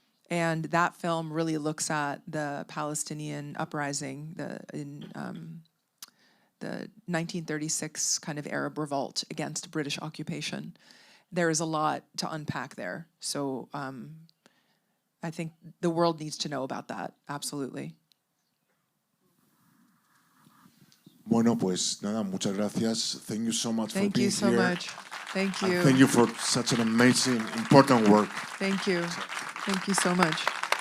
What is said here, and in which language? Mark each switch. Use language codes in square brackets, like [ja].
[en] And that film really looks at the Palestinian uprising, in the 1936 kind of Arab revolt against British occupation. There is a lot to unpack there. So I think the world needs to know about that, absolutely. [es] Bueno, pues nada, muchas gracias. [en] Thank you so much for being here. Thank you so much. Thank you. And thank you for such an amazing, important work. Thank you. Thank you so much.